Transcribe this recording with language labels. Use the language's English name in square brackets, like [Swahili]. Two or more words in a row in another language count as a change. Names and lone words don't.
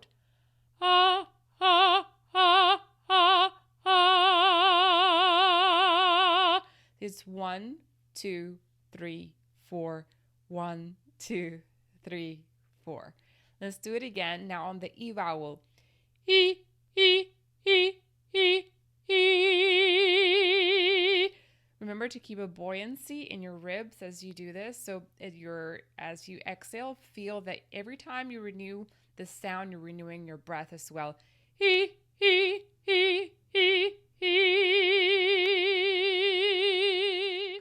[English] Ah, ah, ah, ah, ah. It's 1, 2, 3, 4. 1, 2, 3, 4. Let's do it again. Now on the E vowel. E, e, e, e, e. Remember to keep a buoyancy in your ribs as you do this. So as you exhale, feel that every time you renew the sound, you're renewing your breath as well. E, e, e, e, e.